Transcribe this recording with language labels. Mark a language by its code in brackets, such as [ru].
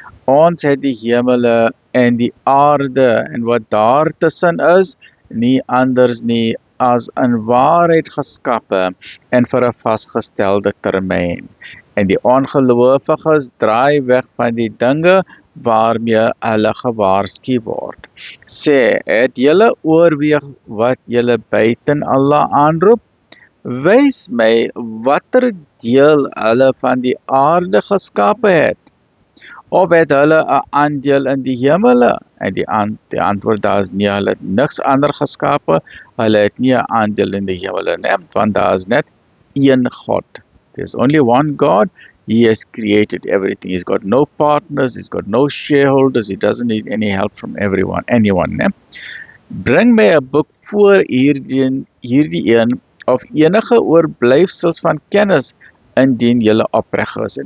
[af] Ons het die hemele en die aarde en wat daar tussen is, nie anders nie as in waarheid geskape en vir 'n vasgestelde termyn. En die ongelowiges draai weg van die dinge waarmee hulle gewaarsku word. Sê, het julle oorweeg wat julle buiten Allah aanroep? Wys my watter deel hulle van die aarde geskape het? Of het hulle 'n aandeel in die hemele? En die antwoord daar is nie, hulle het niks ander geskape, hulle het nie 'n aandeel in die hemele nie, want daar is net een God. [en] There's only one God. He has created everything. He's got no partners. He's got no shareholders. He doesn't need any help from anyone. [af] Ne? Bring my 'n boek voor hierdie een of enige oorblyfsels van kennis indien julle opreg is.